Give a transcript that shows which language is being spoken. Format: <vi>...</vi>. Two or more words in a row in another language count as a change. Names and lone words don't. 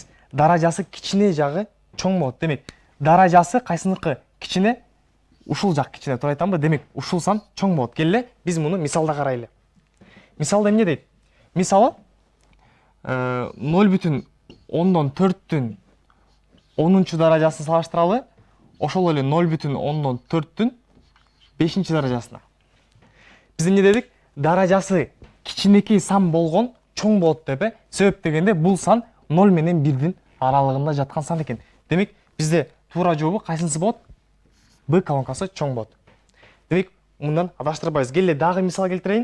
<ky>Даражасы кичине жагы чоң болот. Демек, даражасы кайсыныкы кичине, ушул жак кичине, туура айтамбы? Демек, ушул сан чоң болот. Келе, биз муну мисалда карайлы. Мисалда эмне дейт? Мисалы 0,10-4-түн 10-чу даражасын салыштыралы. Ошол эле 0,10-4-түн 5-ші даражасына.</ky> <kk>Біз не дедік?</kk> <ky>Даражасы кичинекей сан болгон чоң болот деп. Себеп дегенде бул сан 0 менен 1-дин аралыгында жаткан сан экен. Демек, бизде туура жообу кайсынысы болот? Б колонкасы чоң болот. Демек, мындан адаштырбайбыз. Келе дагы мисал келтирейин.</ky>